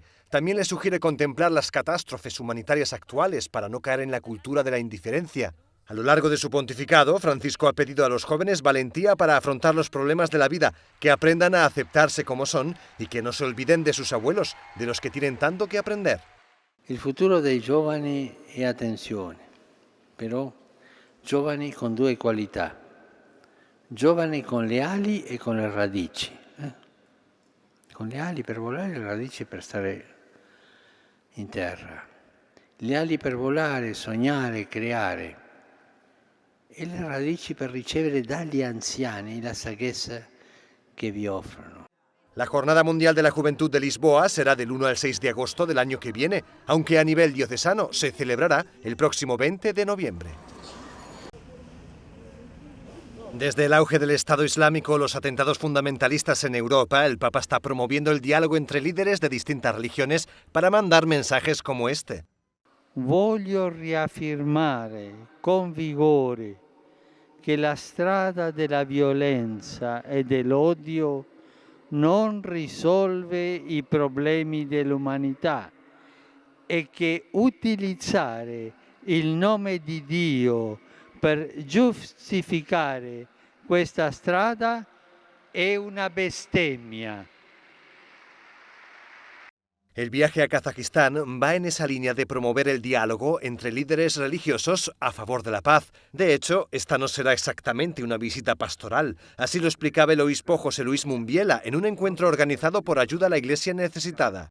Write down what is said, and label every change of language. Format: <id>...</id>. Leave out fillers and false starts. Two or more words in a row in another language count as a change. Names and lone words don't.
<es>También les sugiere contemplar las catástrofes humanitarias actuales para no caer en la cultura de la indiferencia. A lo largo de su pontificado, Francisco ha pedido a los jóvenes valentía para afrontar los problemas de la vida, que aprendan a aceptarse como son y que no se olviden de sus abuelos, de los que tienen tanto que aprender.</es> <it>Il futuro dei giovani è attenzione, però giovani con due qualità, giovani con le ali e con le radici. Con le ali per volare e le radici per stare in terra. Le ali per volare, sognare, creare e le radici per ricevere dagli anziani la saggezza che vi offrono.</it> <es>La Jornada Mundial de la Juventud de Lisboa será del 1 al 6 de agosto del año que viene, aunque a nivel diocesano se celebrará el próximo 20 de noviembre. Desde el auge del Estado Islámico, los atentados fundamentalistas en Europa, el Papa está promoviendo el diálogo entre líderes de distintas religiones para mandar mensajes como este.</es> <it>Voglio riaffermare con vigore che la strada della violenza e dell'odio non risolve i problemi dell'umanità e che utilizzare il nome di Dio per giustificare questa strada è una bestemmia.</it> <es>El viaje a Kazajistán va en esa línea de promover el diálogo entre líderes religiosos a favor de la paz. De hecho, esta no será exactamente una visita pastoral. Así lo explicaba el obispo José Luis Mumbiela en un encuentro organizado por Ayuda a la Iglesia Necesitada.</es>